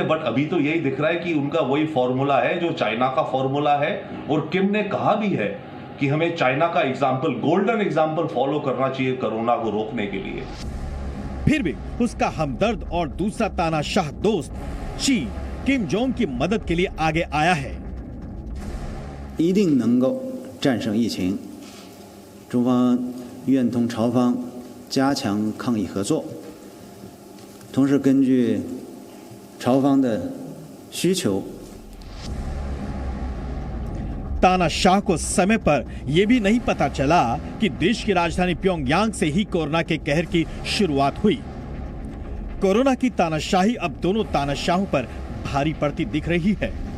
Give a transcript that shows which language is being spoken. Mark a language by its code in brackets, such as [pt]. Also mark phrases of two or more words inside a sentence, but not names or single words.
[hi] बट अभी तो यही दिख रहा है कि उनका वही फॉर्मूला है जो चाइना का फॉर्मूला है, और किम ने कहा भी है कि हमें चाइना का एग्जाम्पल, [en] golden example follow [hi] करना चाहिए कोरोना को रोकने के लिए। फिर भी उसका हमदर्द और दूसरा तानाशाह दोस्त ची किम जोंग की मदद के लिए आगे आया है। [zh] 一定能够战胜疫情，中方愿同朝方加强抗疫合作，同时根据朝方的需求。 [hi] तानाशाह को समय पर यह भी नहीं पता चला कि देश की राजधानी प्योंगयांग से ही कोरोना के कहर की शुरुआत हुई। कोरोना की तानाशाही अब दोनों तानाशाहों पर भारी पड़ती दिख रही है।